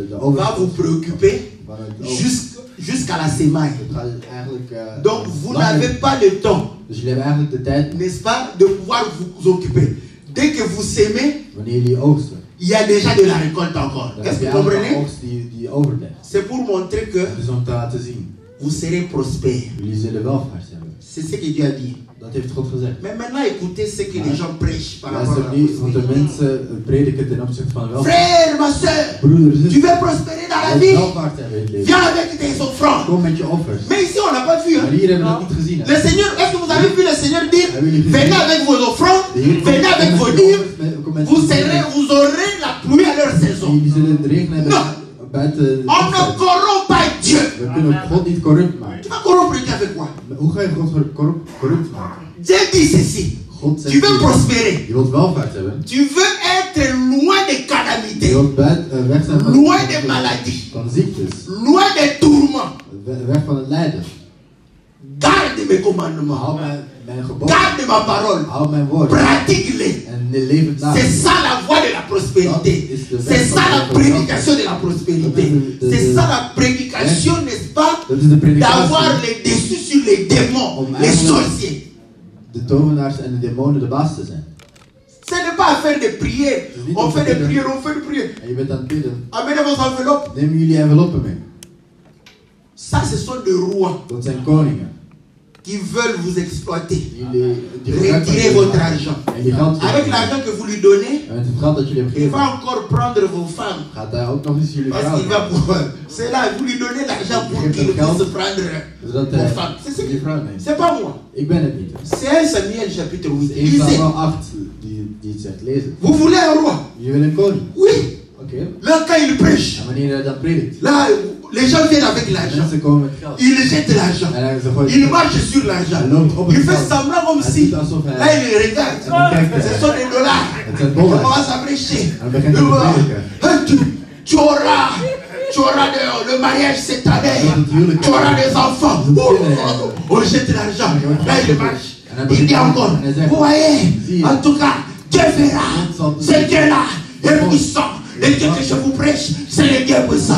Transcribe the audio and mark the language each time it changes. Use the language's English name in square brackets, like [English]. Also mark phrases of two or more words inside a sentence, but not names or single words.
[French] va [Dutch] overvloed [French] vous préoccuper [Dutch] van het oogst, [French] jusqu'à la semaille. [Dutch] het gaat eigenlijk [French] Donc vous [Dutch] langer. [French] n'avez pas le temps, [Dutch] Dus jullie hebben eigenlijk de tijd, [French] n'est-ce pas, de pouvoir vous occuper. Dès que vous sémez, [Dutch] wanneer jullie oogsten, [French] il y a déjà de la récolte encore. [Dutch] dan [French] Est-ce [Dutch] heb [French] que [Dutch] je [French] vous [Dutch] eigenlijk [French] comprenez? [Dutch] een oogst die overblijft. [French] C'est pour montrer que [Dutch] Dus om te laten zien, [French] vous serez prospère. [Dutch] jullie zullen welvaart hebben. [French] C'est ce que Dieu a dit. [Dutch] Dat heeft God gezegd. [French] Mais maintenant, écoutez ce que les gens prêchent par rapport à [Dutch] Luister [French] la [Dutch] nu wat de [French] prospérité. [Dutch] mensen prediken ten opzichte van welvaart. [French] Frère, ma soeur, [Dutch] Broeder, [French] tu [Dutch] zus, [French] veux prospérer dans la [Dutch] als [French] vie? [Dutch] welvaart hebben in het leven. [French] Viens avec tes offrandes. [Dutch] Kom met je offers. [French] Mais ici, on n'a pas vu. [Dutch] Maar [French] Hein? [Dutch] hier hebben we dat niet gezien. [French] Le [Dutch] Hè? [French] Seigneur, est-ce que vous avez vu le Seigneur dire, [Dutch] Hebben jullie gezien? [French] venez avec vos offrandes, [Dutch] De Heer komt- [French] venez avec [Dutch] kom [French] vos [Dutch] met je [French] livres, [Dutch] offers, kom met [French] vous, [Dutch] je [French] serez, [Dutch] offers. [French] vous aurez la pluie à leur saison. [Dutch] Jullie zullen de regen hebben [French] Non. [Dutch] buiten de [French] On ne [Dutch] oogst. [French] corrompt pas Dieu. [Dutch] We kunnen God niet corrupt [French] Tu [Dutch] maken. [French] vas corrompre Dieu avec quoi? [Dutch] Hoe ga je God corrupt maken? [French] Dieu dit ceci. [Dutch] God [French] Tu [Dutch] zegt [French] veux [Dutch] hier, [French] prospérer. [Dutch] je wilt welvaart hebben. [French] Tu veux être loin des [Dutch] Je [French] calamités, [Dutch] wilt weg zijn van, [French] loin des maladies, [Dutch] van ziektes. [French] loin des tourments. [Dutch] Weg van het lijden. [French] Garde mes commandements. [Dutch] Hou mijn geboden. [French] Garde ma parole. [Dutch] Hou mijn woord. [French] Pratique-les. [Dutch] En leef het na. [French] C'est ça la voie de la prospérité. C'est ça la prédication de la prospérité. C'est ça la prédication, n'est-ce pas, [Dutch] Dat is de [French] d'avoir [Dutch] predikatie. [French] les dessus sur les démons, les sorciers. [Dutch] De tovenaars en de demonen de baas te zijn. [French] Ce n'est pas affaire de prière. On fait des prières, on fait des prières. [Dutch] En je bent aan het bidden. [French] Amenez vos enveloppes. [Dutch] Neem jullie enveloppen mee. [French] Ça, ce sont des rois [Dutch] Dat zijn koningen. [French] qui veulent vous exploiter. [Dutch] Die [French] Retirez votre argent. [Dutch] En die geld. [French] Avec l'argent que vous lui donnez, [Dutch] En met het geld dat jullie hem [French] il va [Dutch] geven, [French] encore prendre vos femmes. [Dutch] gaat hij ook nog eens jullie [French] Parce [Dutch] vrouw. [French] qu'il va pouvoir. C'est là, vous lui donnez l'argent pour qu'il puisse prendre [Dutch] Zodat [French] vos femmes. C'est ce [Dutch] jullie [French] que- [Dutch] vrouw neemt. [French] c'est pas moi. [Dutch] Ik ben het niet. [French] C'est 1 Samuel chapitre 8. [Dutch] 1 [French] Lisez. [Dutch] Samuel 8 die het zegt. Lezen. [French] Vous voulez un roi? [Dutch] Je wil een koning. [French] Oui. [Dutch] Oké. [French] Là, quand il prêche, [Dutch] En wanneer hij dat predikt, [French] là, Les gens viennent avec l'argent. [Dutch] Mensen komen met geld. [French] Ils jettent l'argent. [Dutch] En ze gooien [French] Il [Dutch] geld. [French] marche sur l'argent. [Dutch] Hij loopt op [French] Il [Dutch] het [French] fait [Dutch] geld. [French] semblant comme [Dutch] Hij [French] si. [Dutch] doet alsof [French] Là, [Dutch] hij... [French] il regarde. [Dutch] En dan kijkt [French] Ce [Dutch] hij. [French] sont des dollars. [Dutch] Het zijn [French] Il [Dutch] dollars. [French] commence à prêcher. [Dutch] En dan begint hij te prediken. [French] Tu auras le mariage cette année. Tu auras des enfants. On jette l'argent. Là, il marche. Il dit encore, vous voyez, en tout cas, Dieu verra. Ce Dieu-là est puissant. Le Dieu que je vous prêche, c'est le Dieu puissant.